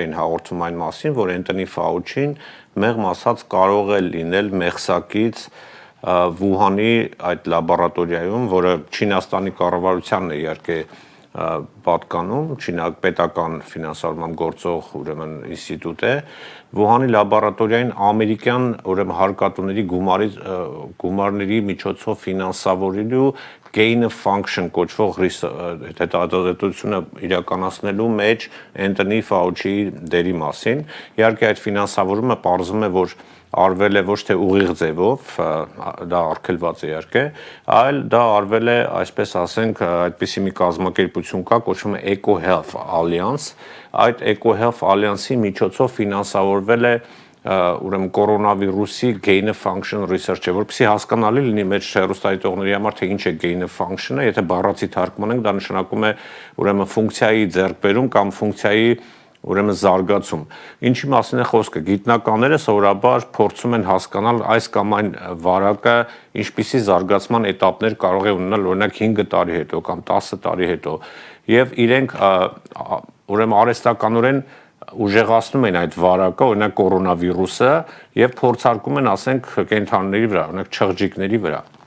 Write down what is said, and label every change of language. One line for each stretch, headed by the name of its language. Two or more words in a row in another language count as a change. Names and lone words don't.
Armenian: էին հաղորդում այն մասին, որ Անթոնի Ֆաուչին մեղմ ասած կարող է լինել մեղսակից Վուհանի այդ լաբորատորիայում, որը Չինաստանի կառավարությանն է իհարկե պատկանում, պետական ֆինանսավորմամբ գործող ուրեմն ինստիտուտ է, Վուհանի լաբորատորիային ամերիկյան ուրեմն հարկատուների գումարների միջոցով ֆինանսավորելու
English: gain of function
Armenian: կոչվող հետազոտությունը իրականացնելու մեջ Անթոնի Ֆաուչիի դերի մասին։ Իհարկե այդ ֆինանսավորումը պարզվում է, որ արվել է ոչ թե ուղիղ ձևով, դա արգելված է իհարկե, այլ դա արվել է, այսպես ասենք, այդպիսի մի կազմակերպություն կա, կոչվում է EcoHealth Alliance, այդ EcoHealth Alliance-ի միջոցով ֆինանսավորվել է ուրեմն կորոնավիրուսի
English: gain of function research-
Armenian: ը, որպեսզի հասկանալի լինի մեր հեռուստադիտողների համար, թե ինչ է
English: gain of function-
Armenian: ը, եթե բառացի թարգմանենք, դա նշանակում է ուրեմն ֆունկցիայի ձեռքբերում կամ ֆունկցիայի ուրեմն զարգացում։ Ինչի մասին է խոսքը։ Գիտնականները սովորաբար փորձում են հասկանալ այս կամ այն վարակը ինչպիսի զարգացման էտապներ կարող է ունենալ օրինակ 5 տարի հետո կամ 10 տարի հետո, եւ իրենք ուրեմն արհեստականորեն ուժեղացնում են այդ վարակը, օրինակ կորոնավիրուսը, եւ փորձարկում են, ասենք, կենդանիների վրա, օրինակ չղջիկների վրա։